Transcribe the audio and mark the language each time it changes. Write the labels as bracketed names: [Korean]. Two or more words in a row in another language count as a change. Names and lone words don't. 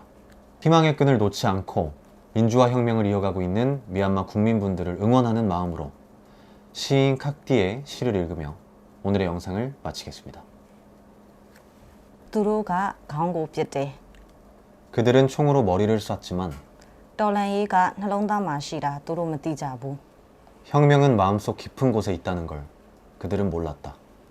[Korean] 희망의 끈을 놓지 않고 민주화 혁명을 이어가고 있는 미얀마 국민분들을 응원하는 마음으로 시인 칵디의 시를 읽으며 오늘의 영상을 마치겠습니다. 두루가 강고 삐때. 그들은 총으로 머리를 쐈지만 [Burmese] တော်လှန်ရေးက နှလုံးသားမှာရှိတာသူတို့မသိကြဘူး [Korean] 혁명은 마음속 깊은 곳에 있다는 걸 그들은 몰랐다.